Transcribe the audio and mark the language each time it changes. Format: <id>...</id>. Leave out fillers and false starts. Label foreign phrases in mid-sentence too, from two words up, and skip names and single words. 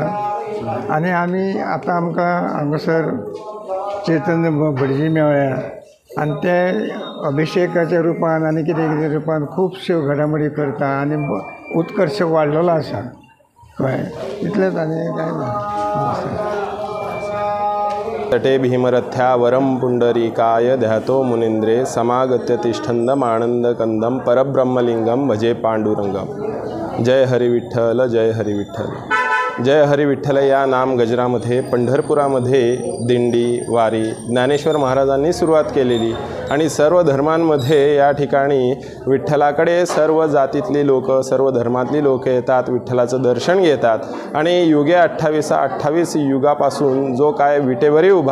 <kok>आनी आमी आतां आमकां हांगासर चैतन्य भटजी मेवळ्या आनी ते अभिशेकाच्या रुपान आनी कितें कितें रुपान खुबश्यो घडामोडी करता आनी उत्कर्श वाडलेलो आसा कळ्ळें. इतलेंच आनी कांय ना.</kok> <sa>तटे भीमरथ्या वरम पुंडरीकाय ध्यातो मुनींद्रे समागत्य तिष्ठन्दमानन्दकन्दं परब्रह्मलिंगम भजे पांडुरंगम।</sa> <mr>जय हरी विठ्ठल, जय हरी विठ्ठल, जय हरी विठ्ठल या नाम गजरामध्ये पंढरपुरामध्ये दिंडी वारी ज्ञानेश्वर महाराजांनी सुरुवात केलेली आणि सर्व धर्मांमध्ये या ठिकाणी विठ्ठलाकडे सर्व जातीतली लोक, सर्व धर्मातली लोक येतात, विठ्ठलाचं दर्शन घेतात आणि युगे 28 युगापासून जो काय विटेवरी उभा</mr>